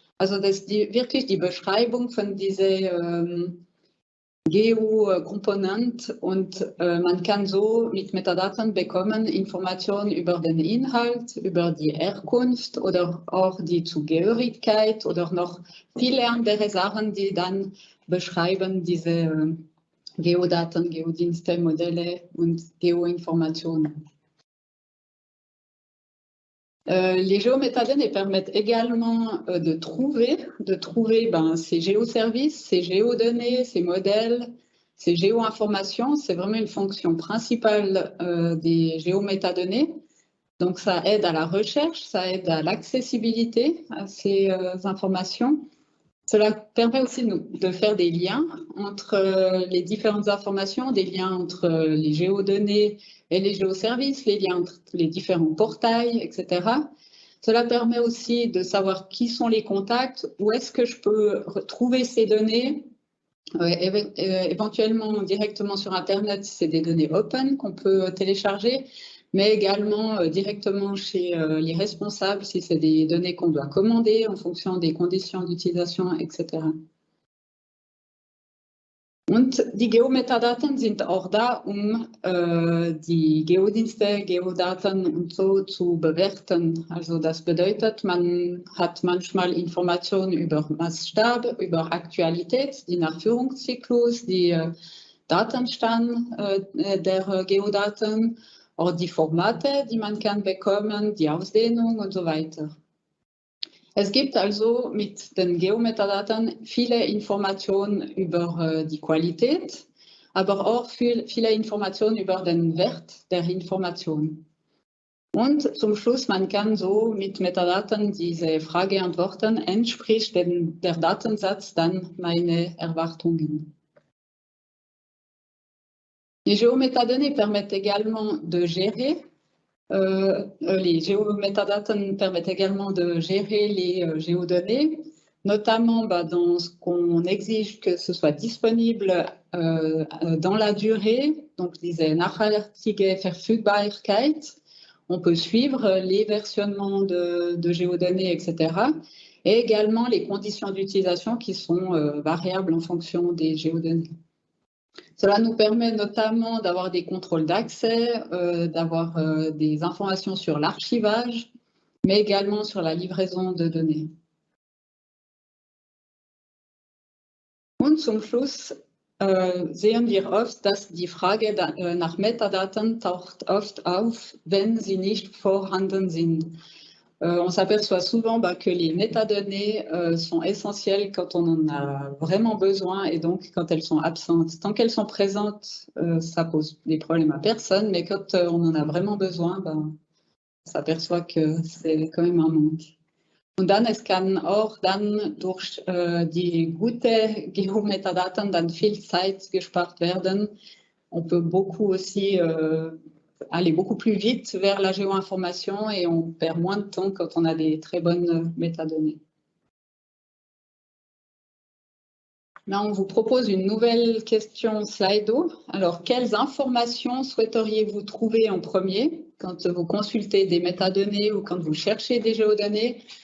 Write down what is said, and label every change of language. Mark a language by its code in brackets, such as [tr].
[de] Also das ist wirklich die Beschreibung von dieser Geo-Komponent und man kann so mit Metadaten bekommen Informationen über den Inhalt, über die Herkunft oder auch die Zugehörigkeit oder noch viele andere Sachen, die dann beschreiben diese Geodaten, Geodienste, Modelle und Geoinformationen. [fr] Les géométadonnées permettent également de trouver ces géoservices, ces géodonnées, ces modèles, ces géoinformations. C'est vraiment une fonction principale des géométadonnées. Donc, ça aide à la recherche, ça aide à l'accessibilité à ces informations. Cela permet aussi de faire des liens entre les différentes informations, des liens entre les géodonnées et les géoservices, les liens entre les différents portails, etc. Cela permet aussi de savoir qui sont les contacts, où est-ce que je peux retrouver ces données, éventuellement directement sur Internet si c'est des données open qu'on peut télécharger, mais également directement chez les responsables si c'est des données qu'on doit commander en fonction des conditions d'utilisation, etc. [de] Und die Geometadaten sind auch da, die Geodienste, Geodaten und so zu bewerten. Also das bedeutet, man hat manchmal Informationen über Maßstab, über Aktualität, die Nachführungszyklus, die Datenstand der Geodaten, auch die Formate, die man kann bekommen, die Ausdehnung und so weiter. Es gibt also mit den Geometadaten viele Informationen über die Qualität, aber auch viele Informationen über den Wert der Information. Und zum Schluss, man kann so mit Metadaten diese Frage antworten, entspricht der Datensatz dann meine Erwartungen. [fr] Les géométadonnées permettent également de gérer les géométadaten permettent également de gérer les géodonnées, notamment dans ce qu'on exige que ce soit disponible dans la durée, donc [de] diese nachhaltige Verfügbarkeit. [fr] On peut suivre les versionnements de géodonnées, etc. Et également les conditions d'utilisation qui sont variables en fonction des géodonnées. Cela nous permet notamment d'avoir des contrôles d'accès, d'avoir des informations sur l'archivage, mais également sur la livraison de données. [de] Und zum Schluss sehen wir oft, dass die Frage nach Metadaten taucht oft auf, wenn sie nicht vorhanden sind. [fr] On s'aperçoit souvent que les métadonnées sont essentielles quand on en a vraiment besoin et donc quand elles sont absentes. Tant qu'elles sont présentes, ça pose des problèmes à personne, mais quand on en a vraiment besoin, on s'aperçoit que c'est quand même un manque. [de] Und dann, es kann auch dann durch die gute Geometadaten dann viel Zeit gespart werden. [fr] On peut beaucoup aussi aller beaucoup plus vite vers la géoinformation et on perd moins de temps quand on a des très bonnes métadonnées. Là, on vous propose une nouvelle question Slido. Alors, quelles informations souhaiteriez-vous trouver en premier quand vous consultez des métadonnées ou quand vous cherchez des géodonnées?